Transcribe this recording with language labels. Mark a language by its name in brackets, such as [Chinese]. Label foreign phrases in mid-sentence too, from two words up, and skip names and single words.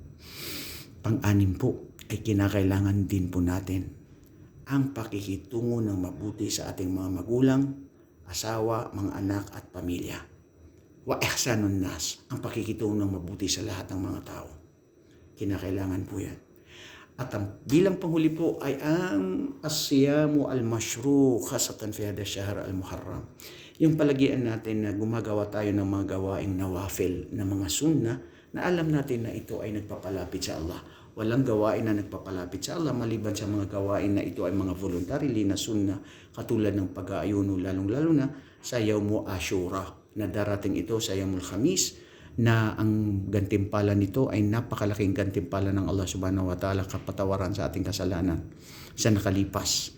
[Filipino] Pang-anim po ay kinakailangan din po natin ang pakikitungo ng mabuti sa ating mga magulang, asawa, mga anak at pamilya. [Arabic] وإحسان الناس, [Filipino] ang pakikitungo ng mabuti sa lahat ng mga tao. Kinakailangan po yan. At ang bilang panghuli po ay ang [Arabic] الصيام المشروع خاصة في هذا الشهر المحرم. [Filipino] Yung palagian natin na gumagawa tayo ng mga gawaing nawafil na mga sunnah na alam natin na ito ay nagpapalapit sa Allah. Walang gawain na nagpapalapit sa Allah maliban sa mga gawain na ito ay mga voluntarily na sunnah katulad ng pag-aayuno lalong-lalo na sa [Arabic] يوم عاشوراء [Filipino] na darating ito sa [Arabic] يوم الخميس [Filipino] na ang gantimpala nito ay napakalaking gantimpala ng Allah [Arabic] سبحانه وتعالى, [Filipino] kapatawaran sa ating kasalanan sa nakalipas.